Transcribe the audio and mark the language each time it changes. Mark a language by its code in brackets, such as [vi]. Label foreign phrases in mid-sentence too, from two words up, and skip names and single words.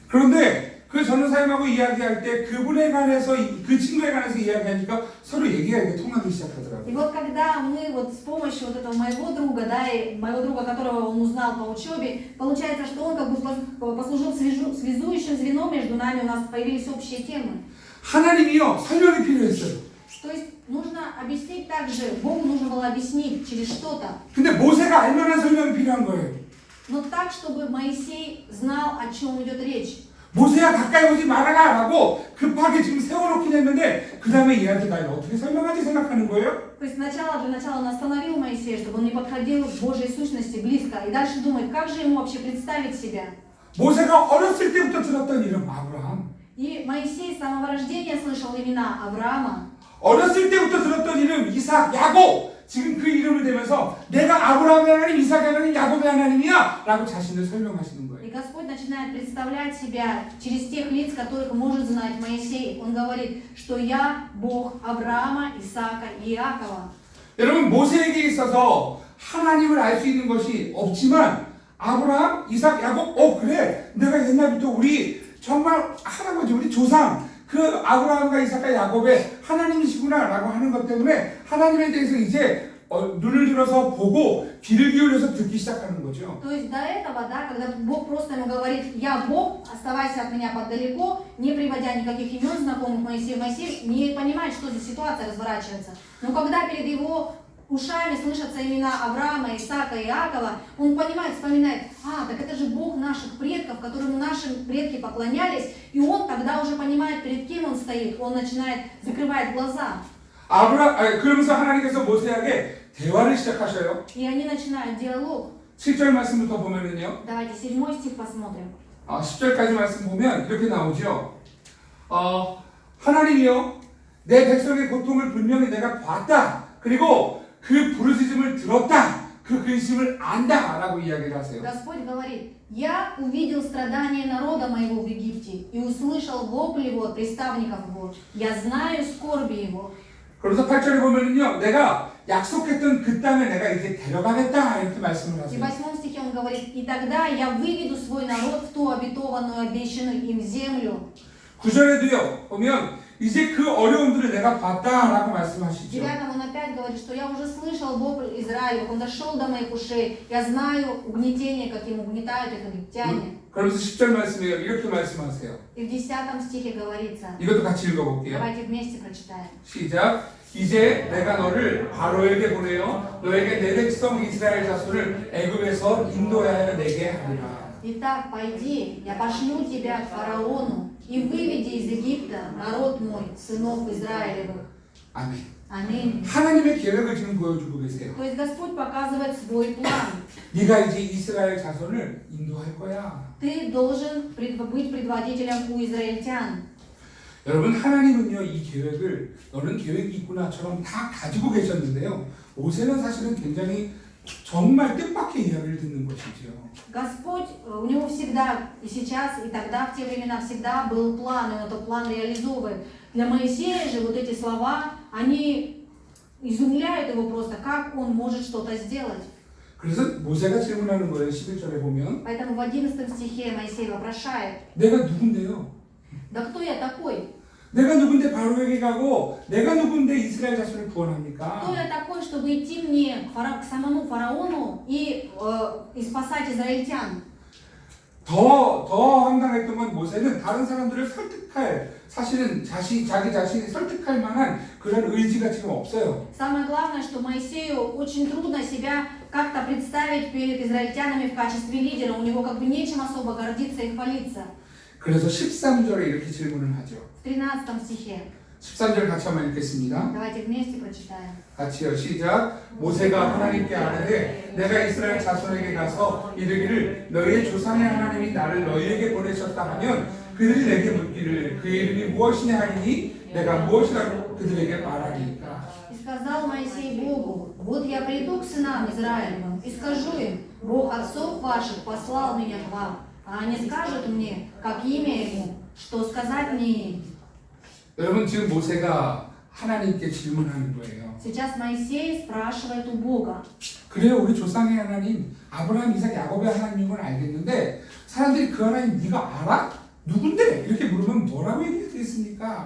[ko] 그런데 그 전도사님하고 이야기할 때 그분에 관해서 그 친구에 관해서 이야기하니까 서로 얘기가 이렇게 통하기 시작하더라고요. [ru] И вот когда мы вот с помощью вот этого моего друга, да, и моего друга, которого он узнал по учебе, получается, что он как бы послужил связующим звеном между нами, у нас появились общие темы. [ko] 하나님이요 설명이 필요했어요. [ru] То есть нужно объяснить также, Богу нужно было объяснить через что-то. [ko] 근데 모세가 알만한 설명이 필요한 거예요. [ru] Но так, чтобы Моисей знал, о чем идет речь. [ko] 모세야 가까이 오지 말아라 라고 급하게 지금 세워놓긴 했는데 그 다음에 얘한테 나 이거 어떻게 설명하지 생각하는 거예요? [ru] То есть для начала он остановил Моисея, чтобы он не подходил к Божьей сущности близко. И дальше думает, как же ему вообще представить себя. [ko] 모세가 어렸을 때부터 들었던 이름 아브라함. [ru] И Моисей с самого рождения слышал имена Авраама. [ko] 어렸을 때부터 들었던 이름 이삭, 야곱. 지금 그 이름을 대면서 내가 아브라함의 하나님, 이삭의 하나님, 야곱의 하나님이야 라고 자신을 설명하시는 거예요. [ru] И Господь начинает представлять себя через тех лиц, которых может знать Моисей. Он говорит, что я Бог Авраама, Исаака и Иакова. [ko] 여러분 모세에게 있어서 하나님을 알 수 있는 것이 없지만 아브라함, 이삭, 야곱, 그래 내가 옛날부터 우리 정말 할아버지 우리 조상 그 아브라함과 이삭과 야곱의 하나님이시구나 라고 하는 것 때문에 하나님에 대해서 이제 눈을 들어서 보고 귀를 기울여서 듣기 시작하는 거죠. [ru] То есть до этого, да, когда Бог просто ему говорит, я Бог, оставайся от меня подалеко, не приводя никаких имен знакомых Моисею, Моисей не понимает, что здесь ситуация разворачивается. Но когда перед его ушами слышатся имена Авраама, Исаака и Иакова, он понимает, вспоминает, так это же Бог наших предков, которому наши предки поклонялись, и он тогда уже понимает, перед кем он стоит, он начинает, закрывает глаза. [ko] 그러면서 하나님께서 모세에게 대화를 시작하셔요. [ru] И они начинают диалог. [ko] 7절 말씀부터 보면은요. [ru] Давайте 7 стих посмотрим. [ko] 10절까지 말씀 보면 이렇게 나오죠. 하나님이여 내 백성의 고통을 분명히 내가 봤다. 그리고 그 부르짖음을 들었다. 그 근심을 안다. 라고 이야기를 하세요. [ru] Господь говорит, я увидел страдания народа моего в Египте и услышал вопль его от приставников его. Я знаю скорби его. [ko] 그래서 8절에 보면은요, 내가 약속했던 그 땅에 내가 이제 데려가겠다. 이렇게 말씀을 [ru] И в [ko] 하세요. [ru] 8 стихе он говорит, и тогда я выведу свой народ в ту обетованную, обещанную им землю. [ko] 9절에도요, 보면 이제 그 어려움들을 내가 봤다라고 [ru] В [ko] 말씀하시죠. [ru] 9 он опять говорит, что я уже слышал вопль Израилев, он дошел до моих ушей, я знаю угнетение, каким угнетают их египтяне. [ko] 그러면서 10절 말씀이에요. 이렇게 말씀하세요. [ru] И в 10 стихе говорится, [ko] 이것도 같이 읽어볼게요. [ru] давайте вместе прочитаем. [ko] 시작. 이제 내가 너를 바로에게 보내어 너에게 내 백성 이스라엘 자손을 애굽에서 인도하여 내게 하리라. [ru] Итак, пойди, я пошлю тебя к фараону и выведи из Египта народ мой, сынов Израилевых. [ko] 아멘. [ru] Аминь. [ko] 하나님의 계획을 지금 보여주고 계세요. [ru] То есть Господь показывает свой план. [ko] 네가 이제 이스라엘 자손을 인도할 거야. [ru] Ты должен быть предводителем у израильтян. [ko] 여러분 하나님은요 이 계획을 너는 계획이 있구나처럼 다 가지고 계셨는데요. 모세는 사실은 굉장히 정말 뜻밖의 이야기를 듣는 것이지요. [ru] Господь, у него всегда, и сейчас, и тогда, в те времена, всегда был план, и он этот план реализовывает. Для Моисея же вот эти слова, они изумляют его просто, как он может что-то сделать. [ko] 그래서 모세가 질문하는 거예요. 11절에 보면 [ru] Поэтому в 11 стихе Моисей вопрошает, [ko] 내가 누군데요? [ru] да кто я такой? [ko] 내가 누군데 바로에게 가고 내가 누군데 이스라엘 자손을 [ru] Кто [ko] 구원합니까? [ru] я такой, чтобы идти мне к самому фараону и спасать израильтян? [ko] 더 황당했던 건 모세는 다른 사람들을 설득할 사실은 자기 자신이 설득할 만한 그런 의지가 지금 없어요. [ru] Самое главное, что Моисею очень трудно себя как-то представить перед израильтянами в качестве лидера. У него как бы нечем особо гордиться и хвалиться. [ko] 그래서 13절에 이렇게 질문을 하죠. [ru] В 13 стихе. [ko] 13절 같이 한번 읽겠습니다. [ru] Давайте вместе прочитаем. [ko] 같이요. 시작. 모세가 하나님께 아뢰되 내가 이스라엘 자손에게 가서 이르기를 너희의 조상의 하나님이 나를 너희에게 보내셨다 하면 그들이 내게 묻기를 그의 이름이 무엇이냐 하리니 내가 무엇이라고 그들에게 말하리까. [ru] И сказал Моисей Богу, вот я приду к сынам Израилевым и скажу им, Бог отцов ваших послал меня к вам, а они скажут мне, как имя ему, что сказать мне им. [ko] 여러분 지금 모세가 하나님께 질문하는 거예요. [ru] Сейчас Моисей спрашивает у Бога. [ko] 그래요, 우리 조상의 하나님 아브라함, 이삭, 야곱의 하나님인 건 알겠는데 사람들이 그 하나님 네가 알아? 누군데? 이렇게 물으면 뭐라고 얘기하겠습니까?